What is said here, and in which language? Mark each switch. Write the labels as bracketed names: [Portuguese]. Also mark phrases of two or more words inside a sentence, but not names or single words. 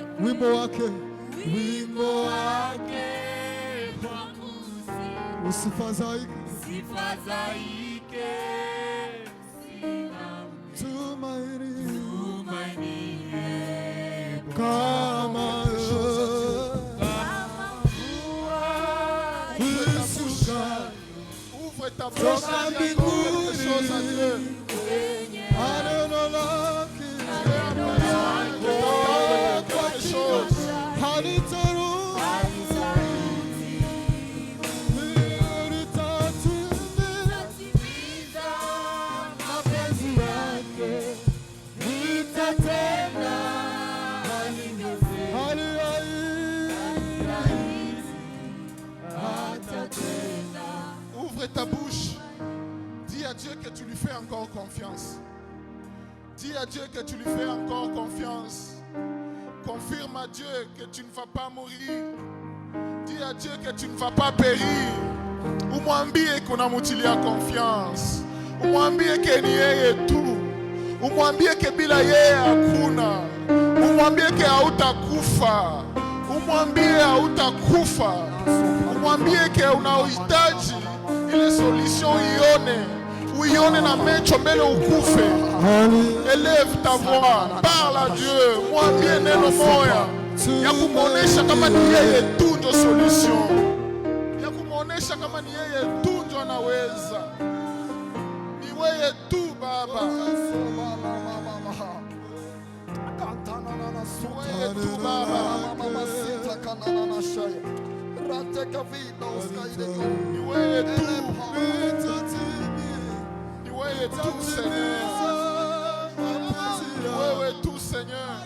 [Swahili] Wimbo wake usifadhaike, tumaini kama [French] Ouvre ta bouche [Swahili] toka [French] et dis encore quelque chose à Dieu. [Swahili] mbinguni, neno lake [French] Quelque chose. [Swahili] halitarudi, litatimiza mapenzi yake, litatenda hali hata tena. [French] Ouvre ta bouche. Dis à Dieu que tu lui fais encore confiance. Dis à Dieu que tu lui fais encore confiance. Confirme à Dieu que tu ne vas pas mourir. Dis à Dieu que tu ne vas pas périr. [Swahili] Umwambie kuna mutilia confiance. Umwambie que ni yeye tu. Umwambie que bila yeye hakuna. Umwambie que hautakufa. Umwambie hautakufa. Umwambie que unahitaji ile solution uione na macho mbele ukufe. [French] Élève ta voix, parle à Dieu. [Swahili] Mwambie neno moya ya kumuonesha kama ni yeye tu ndio solution, ya kumuonesha kama ni yeye tu ndio anaweza. Ni wewe tu Baba, wewe tu Baba, ni wewe tu, ni wewe tu Seigneur, ni wewe tu Seigneur.